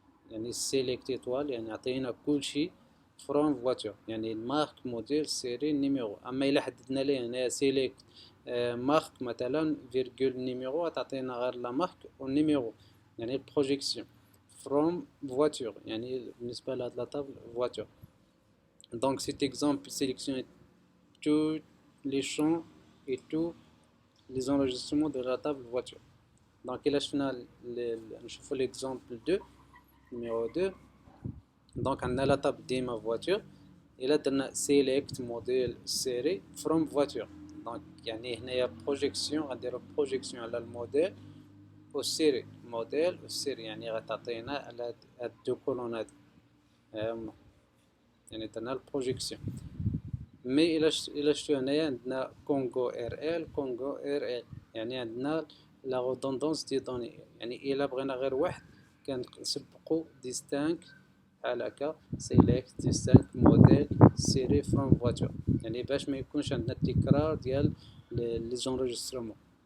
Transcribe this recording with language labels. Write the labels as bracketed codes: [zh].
[ar] يعني سيليكت ايطوال يعني عطينا كلشي فروم فواتور، يعني المارك موديل سيري نيميرو. اما الا حددنا ليه هنا سيليكت مارك مثلا فيرغول نيميرو، تعطينا غير لا مارك والنيميرو، يعني بروجيكسيون فروم فواتور، يعني بالنسبه لهاد لا طابل فواتور. [fr] دونك سيت اكزامبل sélectionne tous les champs et tous les enregistrements de la table voiture. Donc là je fais l'exemple 2 numéro 2. Donc on a la table [ar] ديما [fr] voiture et là [ar] درنا [fr] select model série from voiture. Donc [ar] يعني هنايا projection، غنديرو projection على الموديل والسيري، موديل والسيري، يعني غتعطينا على هاد دو كولونات هما، يعني درنا البروجيكسيون. مي الى شفتو هنايا عندنا كونغو ار ال كونغو ار ال، يعني عندنا لا رودوندونس دي دوني، يعني الا بغينا غير واحد كنسبقو ديستانك بحال هكا سيليكت ديستانك موديل سيري فروم فواتور، يعني باش ما يكونش عندنا التكرار ديال لي زونجسترومون.